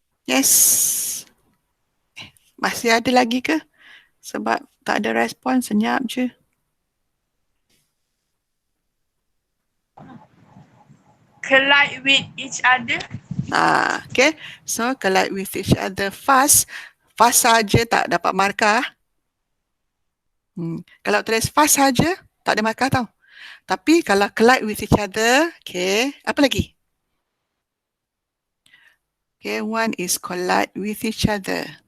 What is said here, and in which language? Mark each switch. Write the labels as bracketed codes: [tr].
[en] Yes. [ms] Masih ada lagi ke? Sebab tak ada respon, senyap je. [en] Collide with each other. Okay. So, collide with each other fast. [ms] Fast saja tak dapat markah. Kalau tulis fast saja, tak ada markah tau. Tapi kalau [en] collide with each other, [ms] okay. Apa lagi? [en] Okay, one is collide with each other.